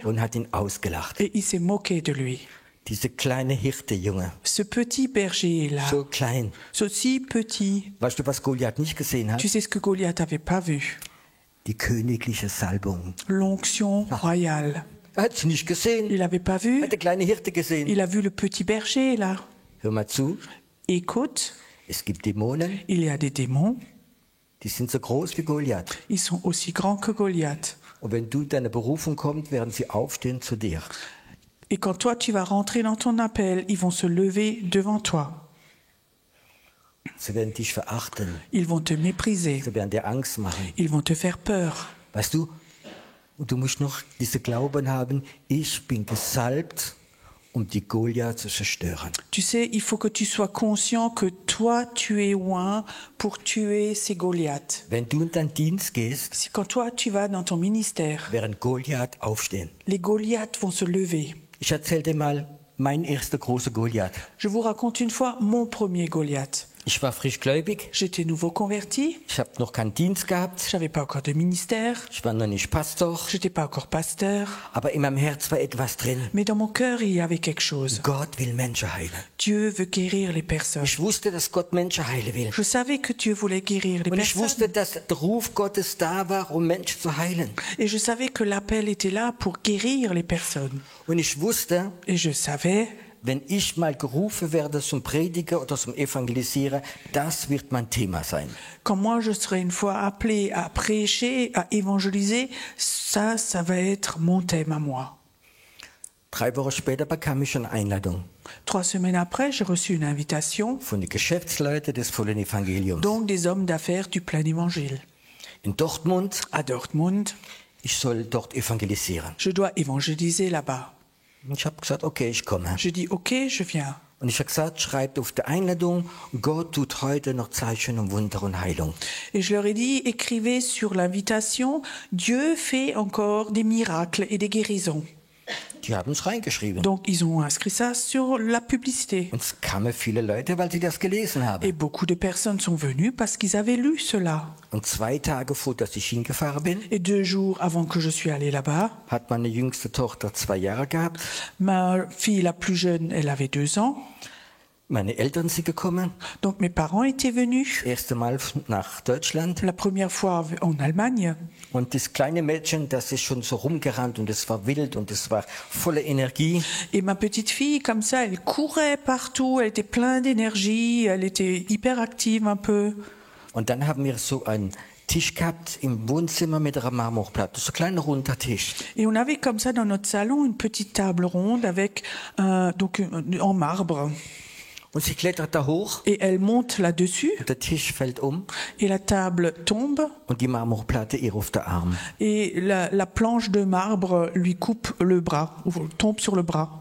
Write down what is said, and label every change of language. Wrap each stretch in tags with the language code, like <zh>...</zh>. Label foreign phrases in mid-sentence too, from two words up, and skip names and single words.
<de>und hat ihn ausgelacht.</de> <fr>et il s'est moqué de lui.</fr> <de>Diese kleine Hirtejunge,</de> <fr>Ce petit berger-là,</fr> <de>so klein.</de> <fr>ce si petit,</fr> <de>Weißt du, was Goliath nicht gesehen hat?</de> <fr>tu sais ce que Goliath n'avait pas vu?</fr> <de>Die königliche Salbung.</de> <fr>L'onction royale.</fr> <de>Er hat sie nicht gesehen.</de> <fr>Il n'avait pas</fr> <de>Er</de> <fr>vu.</fr> <de>hat die kleine Hirte gesehen.</de> <fr>Il a vu le petit berger là.</fr> <de>Hör mal zu,</de> <fr>Écoute,</fr> <de>es gibt Dämonen,</de> <fr>il y a des démons.</fr> <de>die sind so groß wie Goliath.</de> <fr>Ils sont aussi grands que Goliath.</fr> <de>Und wenn du deine Berufung kommst, werden sie aufstehen zu dir.</de> <fr>Et quand toi tu vas rentrer dans ton appel, ils vont se lever devant toi.</fr> <de>Sie werden dich verachten.</de> <fr>Ils vont te mépriser.</fr> <de>Sie werden dir Angst machen.</de> <fr>Ils vont te faire peur.</fr> <de>Weißt du, und du musst noch diese Glauben haben, ich bin gesalbt, um die Goliath zu zerstören.</de> <fr>Tu sais, il faut que tu sois conscient que toi tu es oint pour tuer ces Goliaths.</fr> <de>Wenn du in deinen Dienst gehst,</de> <fr>Si quand toi tu vas dans ton ministère,</fr> <de>werden Goliath aufstehen.</de> <fr>les Goliaths vont se lever.</fr> <de>Ich erzähle dir mal mein erster großer Goliath.</de> <fr>Je vous raconte une fois mon premier Goliath.</fr> <de>Ich war frisch gläubig,</de> <fr>J'étais nouveau converti,</fr> <de>ich habe noch keinen Dienst gehabt,</de> <fr>j'avais pas encore de ministère,</fr> <de>ich war noch nicht Pastor,</de> <fr>j'étais pas encore pasteur,</fr> <de>aber in meinem Herz war etwas drin.</de> <fr>mais dans mon cœur il y avait quelque chose.</fr> <de>Gott will Menschen heilen.</de> <fr>Dieu veut guérir les personnes.</fr> <de>Ich wusste, dass Gott Menschen heilen will.</de> <fr>Je savais que Dieu voulait guérir les</fr> <de>Und ich</de> <fr>personnes.</fr> <de>wusste, dass der Ruf Gottes da war, um Menschen zu heilen.</de> <fr>Et je savais que l'appel était là pour guérir les personnes.</fr> <de>Und ich wusste,</de> <fr>Et je savais,</fr> <de>wenn ich mal gerufen werde zum Prediger oder zum Evangelisieren, das wird mein Thema sein.</de> <fr>quand moi je serai une fois appelé à prêcher, à évangéliser, ça va être mon thème à moi.</fr> <de>3 Wochen später bekam ich eine Einladung</de> <fr>3 semaines après, j'ai reçu une invitation,</fr> <de>von den Geschäftsleuten des vollen Evangeliums.</de> <fr>donc des hommes d'affaires du plein évangile.</fr> <de>In Dortmund,</de> <fr>À Dortmund,</fr> <de>ich soll dort evangelisieren.</de> <fr>je dois évangéliser là-bas.</fr> <de>Und ich habe gesagt, okay, ich komme.</de> <fr>Je dis, ok, je viens.</fr> <de>Und ich habe gesagt, schreibt auf der Einladung, Gott tut heute noch Zeichen und Wunder und Heilung.</de> <fr>Et je leur ai dit, écrivez sur l'invitation, Dieu fait encore des miracles et des guérisons.</fr> <de>Die haben es reingeschrieben.</de> <fr>Donc ils ont inscrit ça sur la publicité.</fr> <de>Und es kamen viele Leute, weil sie das gelesen</de> <fr>Et</fr> <de>haben.</de> <fr>beaucoup de personnes sont venues parce qu'ils avaient lu cela.</fr> <de>Und 2 Tage vor, dass ich hingefahren bin,</de> <fr>Et 2 jours avant que je suis allée là-bas,</fr> <de>hat meine jüngste Tochter 2 Jahre gehabt.</de> <fr>ma fille la plus jeune, elle avait 2 ans.</fr> <de>Meine Eltern sind gekommen,</de> <fr>Donc mes parents étaient venus.</fr> <de>das erste Mal nach Deutschland.</de> <fr>La première fois en Allemagne.</fr> <de>Und das kleine Mädchen, das ist schon so rumgerannt und es war wild und es war voller Energie.</de> <fr>Et ma petite fille, comme ça, elle courait partout, elle était pleine d'énergie, elle était hyper active un peu.</fr> <de>Und dann haben wir so einen Tisch gehabt im Wohnzimmer mit einer Marmorplatte, so ein kleiner runder Tisch.</de> <fr>Et on avait comme ça dans notre salon une petite table ronde avec en marbre.</fr> <de>Und sie klettert da hoch</de> <fr>Et elle monte là-dessus</fr> <de>und der Tisch fällt um</de> <fr>et la table tombe</fr> <de>und die Marmorplatte ihr auf den Arm.</de> <fr>et la planche de marbre lui coupe le bras, ou tombe sur le bras.</fr>